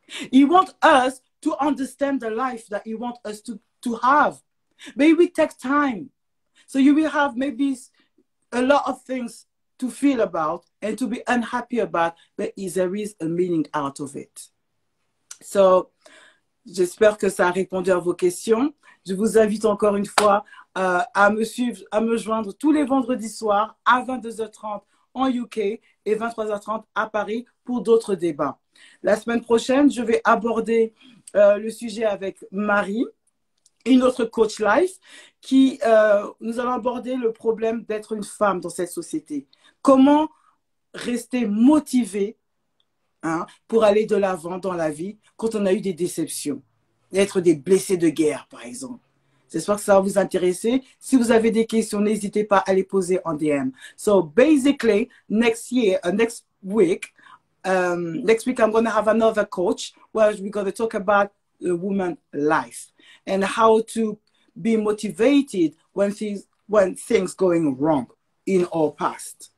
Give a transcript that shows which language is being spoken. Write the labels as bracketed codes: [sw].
[en] He wants us to understand the life that He wants us to have. Maybe it takes time. So you will have maybe a lot of things to feel about and to be unhappy about, but there is a meaning out of it. [fr] So, j'espère que ça a répondu à vos questions. Je vous invite encore une fois à me suivre, à me joindre tous les vendredis soirs à 22h30 en UK et 23h30 à Paris pour d'autres débats. La semaine prochaine, je vais aborder le sujet avec Marie, une autre coach life, nous allons aborder le problème d'être une femme dans cette société. Comment rester motivé pour aller de l'avant dans la vie quand on a eu des déceptions, être des blessés de guerre, par exemple. J'espère que ça va vous intéresser. Si vous avez des questions, n'hésitez pas à les poser en DM. [en] So basically, next week, I'm going to have another coach where we're going to talk about the woman life and how to be motivated when things going wrong in our past.